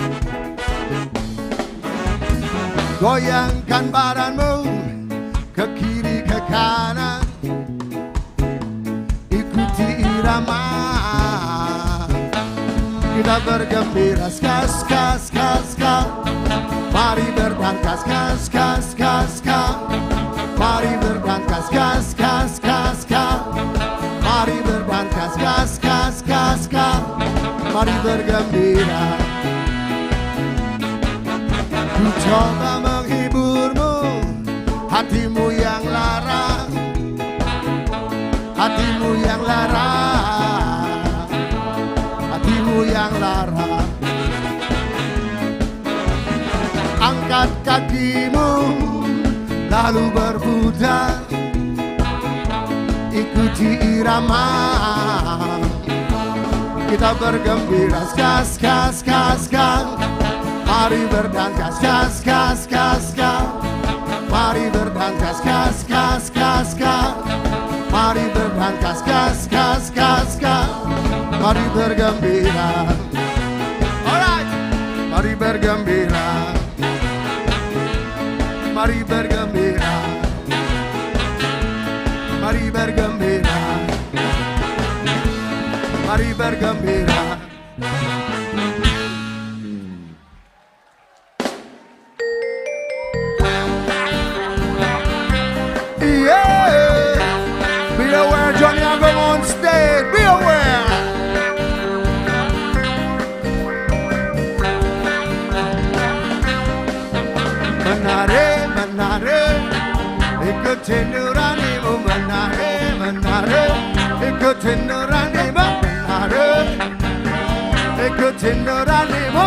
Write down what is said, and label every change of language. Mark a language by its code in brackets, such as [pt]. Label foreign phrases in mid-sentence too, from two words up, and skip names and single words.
[id] Goyangkan badanmu ke kiri ke kanan, ikuti irama. Kita bergembira, ska, ska, ska, ska. Mari berdansa, ska, ska, ska, ska. Mari berdansa, ska, ska, ska, ska. Mari berdansa, ska, ska, ska, ska. Mari bergembira. Ku coba menghiburmu, hatimu yang lara, hatimu yang lara, hatimu yang lara. Angkat kakimu, lalu berputar, ikuti irama. Kita bergembira, ska, ska, ska, ska. Mari berdansa, ska, ska, ska, ska. Mari berdansa, ska, ska, ska, ska. Mari berdansa, ska, ska, ska, ska. Mari bergembira. Alright, mari bergembira. Mari bergembira, mari bergembira, mari bergembira. [en] Yeah, be aware, Johnny, I'm going on stage. Be aware. [id] Menari, menari, ikuti nuranimu. Menari, menari, ikuti nuranimu. Menari, ikuti nuranimu.